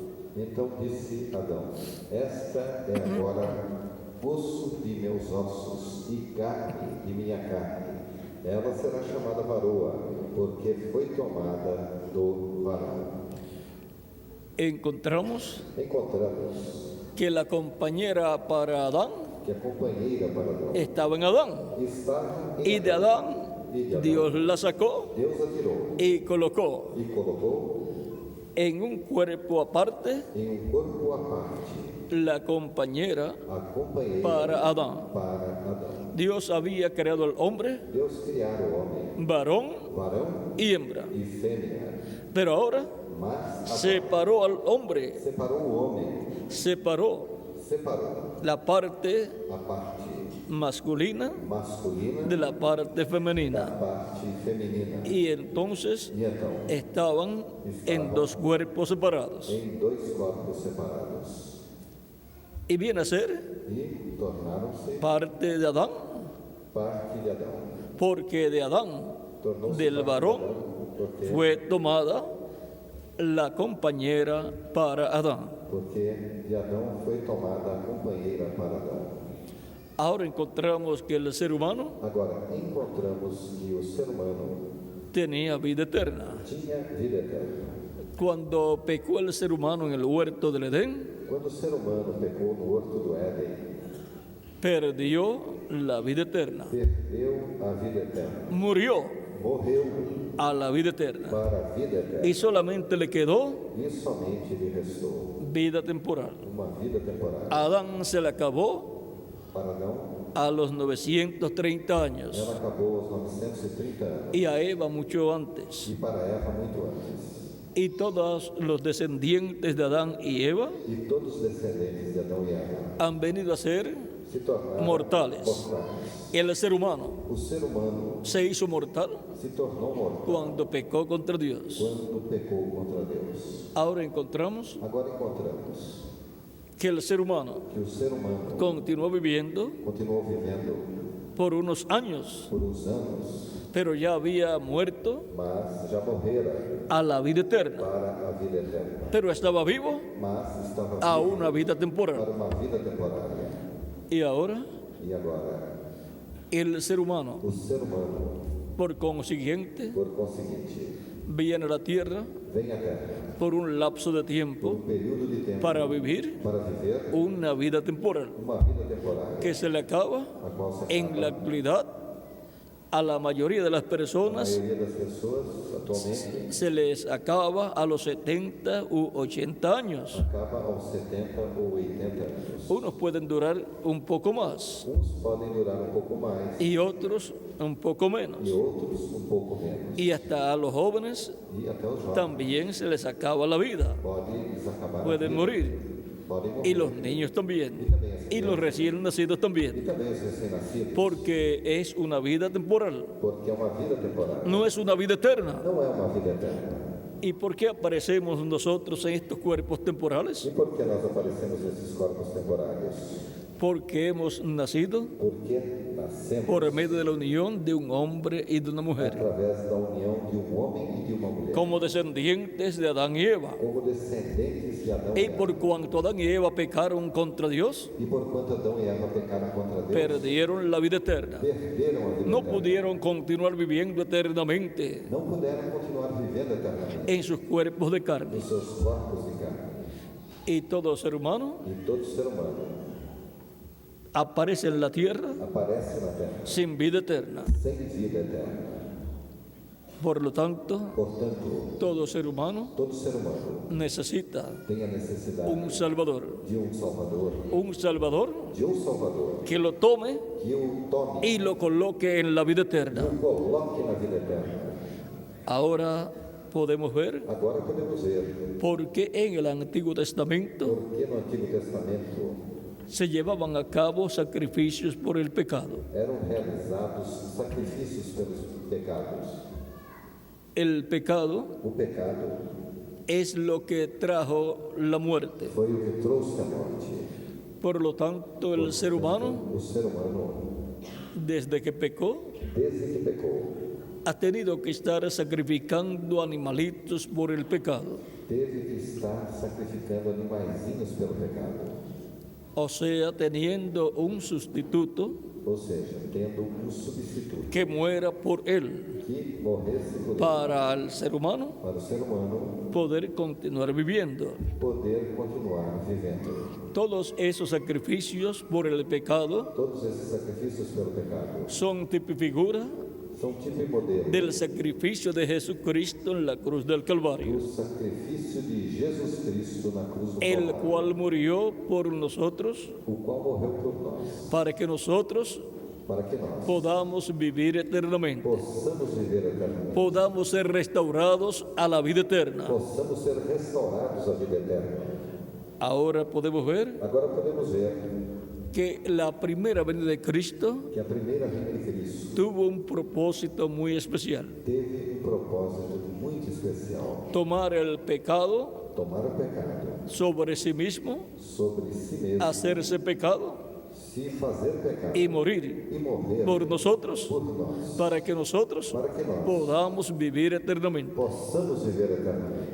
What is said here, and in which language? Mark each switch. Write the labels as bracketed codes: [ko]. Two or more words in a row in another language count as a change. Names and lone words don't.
[pt] Então disse Adão: Esta é agora osso de meus ossos e carne de minha carne. Ela será chamada varoa, porque foi tomada do varão. [es] Encontramos [pt] Encontramos [es] que la compañera para Adán [pt] que a companheira para Adão [es] estaba en Adán. [pt] estava em [es] Y de Adán [pt] E de Adão, [es] Dios la sacó [pt] Deus a tirou [es] y colocó [pt] e colocou [es] en un cuerpo aparte [pt] em corpo à parte [es] la compañera [pt] a companheira [es] para Adán. [pt] para Adão. [es] Dios había creado al hombre, [pt] Deus criara o homem, [es] varón [pt] varão [es] y hembra. [pt] e fêmea, [es] Pero ahora [pt] mas [es] separó al hombre, [pt] separou o homem, [es] separó [pt] separou [es] la parte [pt] a parte [es] masculina [pt] masculina [es] de la parte [pt] da [es] femenina. [pt] parte feminina. [es] Y entonces [pt] E então, [es] estaban en dos cuerpos separados. [pt] em dois corpos separados. [es] Y viene a ser [pt] E tornaram-se [es] parte de Adán, [pt] parte de Adão. [es] porque de Adán, [pt] Tornou-se [es] del [pt] parte de [es] varón, [pt] Adão, porque [es] fue tomada la compañera para Adán. [pt] Porque de Adão foi tomada a companheira para Adão. [es] Ahora encontramos que el ser humano [pt] Agora, encontramos que o ser humano [es] tenía vida eterna. [pt] tinha vida eterna. [es] Cuando pecó el ser humano en el huerto del Edén, [pt] Quando o ser humano pecou no horto do Éden, [es] perdió la vida eterna. [pt] perdeu a vida eterna. [es] Murió [pt] Morreu [es] a la vida eterna. [pt] para a vida eterna. [es] Y solamente le quedó [pt] E somente lhe restou [es] vida temporal. [pt] uma vida temporária. [es] A Adán se le acabó [pt] Para Adão, [es] a los 930 años [pt] ela acabou aos 930 anos. [es] y a Eva mucho antes. [pt] E para Eva, muito antes. [es] Y todos los descendientes de Adán y Eva [pt] E todos os descendentes de Adão e Eva [es] han venido a ser [pt] se tornaram [es] mortales. [pt] mortais. [es] El ser humano [pt] O ser humano [es] se hizo mortal [pt] se tornou mortal [es] cuando pecó contra Dios. [pt] quando pecou contra Deus. [es] Ahora encontramos [pt] Agora encontramos [es] que el ser humano [pt] que o ser humano [es] continuó viviendo [pt] continuou vivendo [es] por unos años, [pt] por uns anos, [es] pero ya había muerto [pt] mas já morrera [es] a la vida eterna, [pt] para a vida eterna, [es] pero estaba vivo [pt] mas estava [es] a [pt] vivo [es] una vida [pt] para [es] temporal. [pt] uma vida temporária. [es] Y ahora [pt] E agora, [es] el ser humano, [pt] o ser humano, [es] por consiguiente, [pt] por conseguinte, [es] viene a la tierra [pt] vem à Terra [es] por un lapso de [pt] por [es] tiempo [pt] período de tempo [es] para vivir [pt] para viver [es] una vida temporal [pt] uma vida temporária, [es] que se le acaba [pt] a qual se [es] en la [pt] acaba. [es] actualidad a la mayoría de las [pt] A [es] personas [pt] maioria das pessoas atualmente [es] se les acaba a los 70 u 80 años. [pt] acaba aos 70 ou 80 anos. [es] Unos pueden durar un poco más [pt] Uns podem durar um pouco mais [es] y otros un poco menos. [pt] e outros um pouco menos. [es] Y hasta a los jóvenes [pt] E até os jovens [es] también se les acaba la vida. [pt] podem lhes acabar a [es] Pueden [pt] vida. [es] morir. [pt] Podem morrer. [es] Y los niños también. Y los recién nacidos [pt] E [es] también. [pt] também os recém-nascidos, [es] Porque es una vida temporal. [pt] porque é uma vida temporária. [es] No es una vida eterna. [pt] Não é uma vida eterna. [es] ¿Y por qué aparecemos nosotros en estos cuerpos temporales? [pt] E por que nós aparecemos nesses corpos temporários? [es] Porque hemos nacido [pt] Porque nascemos [es] por medio de la unión de un hombre y de una mujer, [pt] através da união de um homem e de uma mulher, [es] como descendientes de Adán y Eva. [pt] como descendentes de Adão [es] Y [pt] e Eva. [es] por cuanto Adán y Eva pecaron contra Dios, [pt] E por quanto Adão e Eva pecaram contra Deus, [es] perdieron la vida eterna. [pt] perderam a vida [es] No [pt] eterna. [es] pudieron continuar viviendo eternamente [pt] Não puderam continuar vivendo eternamente [es] en sus cuerpos de carne. [pt] em seus corpos de carne. [es] Y todo ser humano [pt] E todo ser humano [es] aparece en la tierra [pt] aparece na terra [es] sin vida eterna. [pt] sem vida eterna. [es] Por lo tanto, [pt] Portanto, [es] todo ser humano [pt] todo ser humano [es] necesita [pt] tem a necessidade [es] un Salvador. [pt] de um Salvador, [es] Que lo tome [pt] que o tome [es] y lo coloque en la vida [pt] e [es] eterna. [pt] o coloque na vida eterna. [es] Ahora podemos ver [pt] Agora podemos ver [es] por qué en el Antiguo Testamento [pt] porque no Antigo Testamento [es] se llevaban a cabo sacrificios por el pecado. [pt] eram realizados sacrifícios pelos pecados. [es] El pecado [pt] O pecado [es] es lo que trajo la muerte. [pt] foi o que trouxe a morte. [es] Por lo tanto, el ser humano, [pt] O ser humano, [es] desde que pecó, [pt] desde que pecou, [es] ha tenido que estar sacrificando animalitos por el pecado. [pt] teve que estar sacrificando animaizinhos pelo pecado. [es] o sea, teniendo un sustituto [pt] ou seja, tendo um substituto [es] que muera por él, [pt] que morresse por ele, [es] para el ser humano [pt] para o ser humano [es] poder continuar viviendo. [pt] poder continuar vivendo. [es] Todos esos sacrificios por el pecado [pt] Todos esses sacrifícios pelo pecado [es] son tipo y figura [pt] são tipo e modelo [es] del sacrificio de Jesucristo en la cruz del Calvario, [pt] do sacrifício de Jesus Cristo na cruz do [es] el [pt] Calvário, [es] cual murió por nosotros [pt] o qual morreu por nós, [es] para que nosotros [pt] para que nós [es] podamos vivir eternamente, [pt] possamos viver eternamente, [es] podamos ser restaurados a la vida eterna. [pt] possamos ser restaurados à vida eterna. [es] Ahora podemos ver [pt] Agora podemos ver [es] que la primera venida de Cristo [pt] que a primeira vinda de Cristo [es] tuvo un propósito muy especial: [pt] teve propósito muito especial: [es] tomar el pecado [pt] tomar o pecado [es] sobre sí mismo, [pt] sobre si mesmo, [es] hacerse pecado [pt] se fazer pecado [es] y morir [pt] e morrer [es] por nosotros, [pt] por nós, [es] para que nosotros [pt] para que nós [es] podamos vivir eternamente. [pt] possamos viver eternamente.